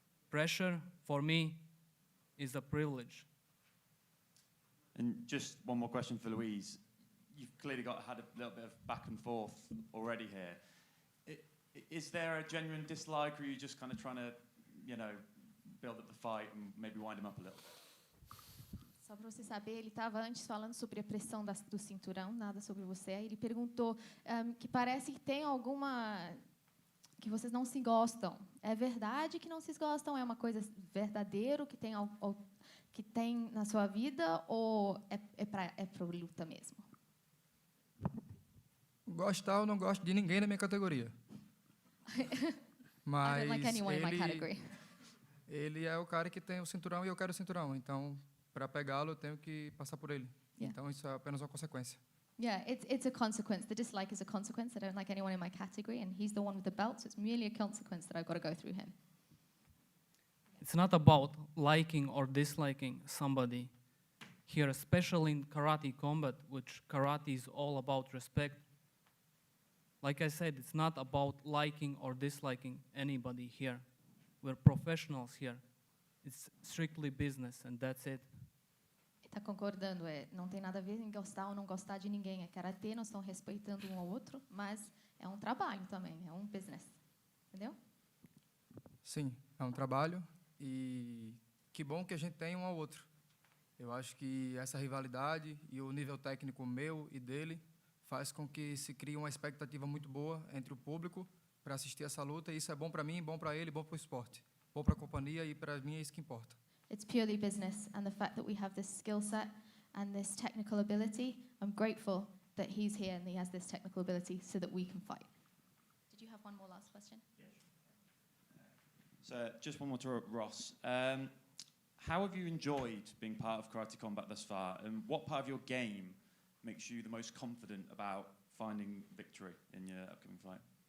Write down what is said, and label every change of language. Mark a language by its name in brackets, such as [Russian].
[English] Pressure, for me, is a privilege. And just one more question for Louise. You've clearly had a little bit of back and forth already here. Is there a genuine dislike, or are you just kind of trying to, you know, build up the fight and maybe wind him up a little? [Portuguese] Só para você saber, ele estava antes falando sobre a pressão do cinturão, nada sobre você. Aí ele perguntou que parece que tem alguma... que vocês não se gostam. É verdade que não se gostam? É uma coisa verdadeira que tem na sua vida, ou é para luta mesmo? Gostar, eu não gosto de ninguém na minha categoria. Mas [English] I don't like anyone in my category. [Portuguese] ele é o cara que tem o cinturão e eu quero o cinturão. Então, para pegá-lo, eu tenho que passar por ele. [English] Yeah. [Portuguese] Então, isso é apenas uma consequência. [English] Yeah, it's a consequence. The dislike is a consequence. I don't like anyone in my category, and he's the one with the belt, so it's merely a consequence that I've got to go through him. It's not about liking or disliking somebody. Here, especially in karate combat, which karate is all about respect. Like I said, it's not about liking or disliking anybody here. We're professionals here. It's strictly business, and that's it. [Portuguese] Tá concordando, não tem nada a ver em gostar ou não gostar de ninguém. É karatê, nós estamos respeitando um ao outro, mas é um trabalho também, é um business. Entendeu? Sim, é um trabalho e que bom que a gente tem um ao outro. Eu acho que essa rivalidade e o nível técnico meu e dele faz com que se crie uma expectativa muito boa entre o público para assistir essa luta, e isso é bom para mim, bom para ele, bom para o esporte, bom para a companhia, e para mim é isso que importa. [English] It's purely business, and the fact that we have this skill set and this technical ability, I'm grateful that he's here and he has this technical ability so that we can fight. Did you have one more last question? So just one more to Ross. How have you enjoyed being part of Karate Combat thus far, and what part of your game makes you the most confident about finding victory in your upcoming fight?